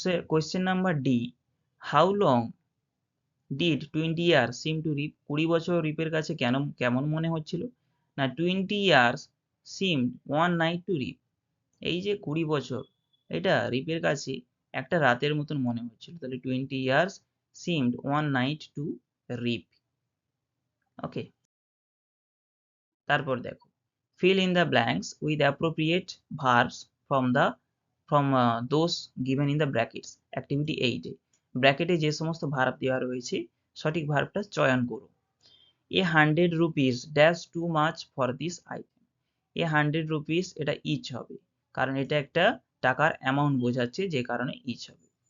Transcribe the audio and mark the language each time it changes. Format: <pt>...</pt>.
<en>Question number D, how long did 20 years seem to Rip.</en> <bn>20 বছর রিপের কাছে কেমন মনে হচ্ছিল না,</bn> <en>20 years seemed one night to Rip.</en> <bn>এই যে 20 বছর, এটা রিপের কাছে একটা রাতের মতন মনে হচ্ছিল।</bn> <en>তাহলে 20 years seemed one night to Rip.</en> <bn>ওকে, তারপর দেখো,</bn> <en>fill in the blanks with appropriate verbs from those given in the brackets।</en> <bn>activity 8 এ ব্র্যাকেটে যে সমস্ত ভার্ব দেওয়া রয়েছে সঠিক ভার্বটা চয়ন করো।</bn> <en>A 100 rupees dash too much for this item. A 100 rupees,</en> <bn>এটা ইচ হবে কারণ এটা একটা টাকার অ্যামাউন্ট বোঝাচ্ছে, যে কারণে ইচ হবে।</bn>